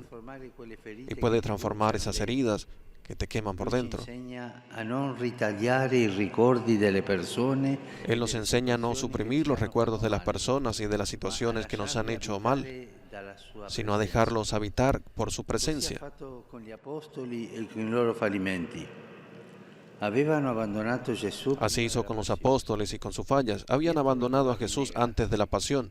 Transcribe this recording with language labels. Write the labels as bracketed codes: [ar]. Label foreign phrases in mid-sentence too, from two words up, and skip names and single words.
[it] trasformare quelle ferite [es] y [it] che [es] puede [it] ti [es] transformar [it] bruciano [es] esas [it] dentro. [es] heridas que te queman por [it] Lui ci [es] dentro. [it] insegna a non ritagliare i ricordi delle persone e [es] Él nos [it] delle [es] enseña a no [it] situazioni che [es] suprimir [it] ci [es] los [it] hanno [es] recuerdos [it] fatto [es] de las [it] male, [es] personas y de las [it] ma a [es] situaciones que nos han [it] lasciarli [es] hecho mal, [it] abitare [es] sino a dejarlos habitar por su presencia. Así hizo con los apóstoles y con sus fallas. Habían abandonado a Jesús antes de la pasión.